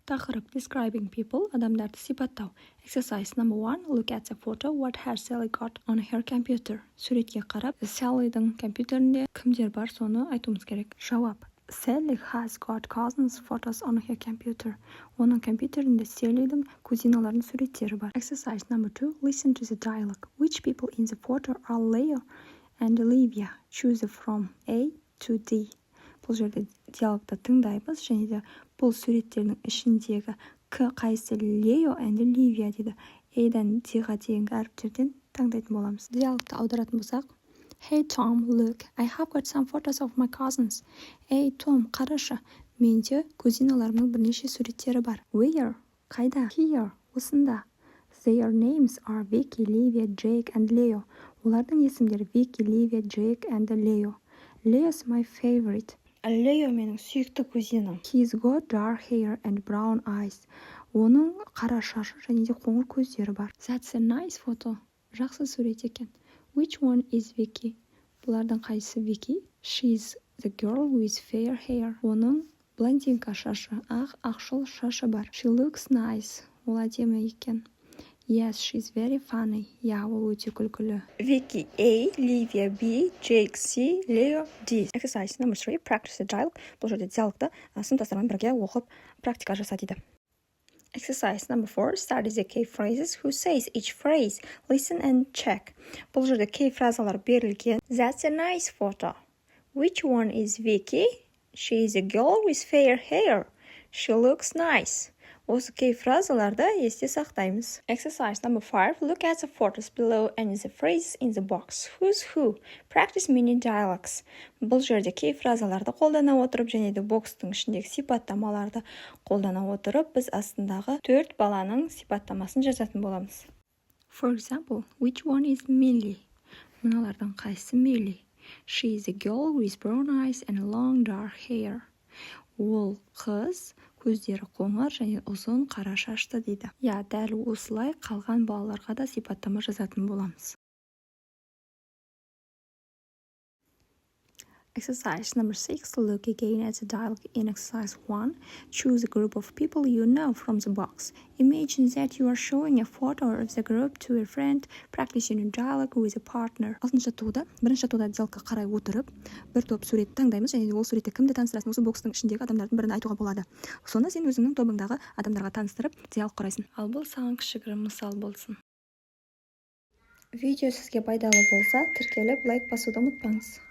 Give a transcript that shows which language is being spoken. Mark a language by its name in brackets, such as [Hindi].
[Kazakh] Тақырып [English] describing people, [Kazakh] адамдарды сипаттау. [English] Exercise number 1. Look at the photo. What has Sally got on her computer? [Kazakh] Суретке қарап, Sally'дің компьютерінде кімдер бар, соны айтуымыз керек. Жауап. [English] Sally has got cousins photos on her computer. [Kazakh] Оның компьютерінде Sally'дің кузиналарының суреттері бар. [English] Exercise number 2. Listen to the dialogue. Which people in the photo are Leo and Olivia? Choose from A to D. [Kazakh] Бұл жерде диалогты тыңдаймыз, және де бұл суреттердің ішіндегі қайсы Лео and Оливия дейді. A-дан D-ға дейінгі әріптерден таңдайтын боламыз. Диалогты аударатын болсақ, [English] Hey Tom, look, I have got some photos of my cousins. [Kazakh] Hey Tom, қарашы, менде кузиналарымның бірнеше суреттері бар. [English] Where? [Kazakh] Қайда? [English] Here, [Kazakh] осында. [English] Their names are Vicky, Livia, Jake and Leo. [Kazakh] Олардың есімдері Vicky, Livia, Jake and Leo. [English] Leo's my favorite. [Kazakh] Лео менің сүйікті кузинім. [English] He's got dark hair and brown eyes. [Kazakh] Оның қара шашы және де қоңыр көздері бар. [English] That's a nice photo. [Kazakh] Жақсы сурет екен. [English] Which one is Vicky? [Kazakh] Бұлардың қайсысы Vicky? [English] She's the girl with fair hair. [Kazakh] Оның блондинка шашы, ақшыл шашы бар. [English] She looks nice. [Kazakh] Ол әдемі екен. [English] Yes, she's very funny. [Kazakh] Ол өте күлкілі. [English] Vicky A, Livia B, Jake C, Leo D. Exercise number 3. Practice the dialogue. [Kazakh] Бұл жерде диалогты сыныптастармен бірге оқып практика жаса дейді. [English] Exercise number 4. Study the key phrases. Who says each phrase? Listen and check. [Kazakh] Бұл жерде key фразалар берілген. [English] That's a nice photo. Which one is Vicky? She is a girl with fair hair. She looks nice. [Kazakh] Осы key фразаларды есте сақтаймыз. [English] Exercise number 5. Look at the photos below and the phrases in the box. Who's who? Practice mini dialogues. [Kazakh] Бұл жерде key фразаларды қолдана отырып, және де бокстың ішіндегі сипаттамаларды қолдана отырып, біз астындағы 4 баланың сипаттамасын жазатын боламыз. [English] For example, which one is Millie? [Kazakh] Мыналардың қайсысы Millie? [English] She is a girl with brown eyes and long dark hair. [Kazakh] Ол қыз, көздері қоңыр және ұзын қара шашты дейді. Дәл осылай қалған балаларға да сипаттама жазатын боламыз. [English] Exercise number 6. Look again at the dialogue in exercise 1. Choose a group of people you know from the box. Imagine that you are showing a photo of the group to a friend, practicing a dialogue with a partner. [Kazakh] Бірінші жаттығуда диалогқа қарай отырып, бір топ сурет таңдаймыз, және ол суретте кімді таныстырасың, осы бокстың ішіндегі адамдардың бірін айтуға болады. Сонда сен өзіңнің тобыңдағы адамдарға таныстырып, диалог құрайсың. Ал бұл саған кішігірім мысал болсын. Видео сізге пайдалы болса, тіркеліп лайк басуды ұмытпаңыз.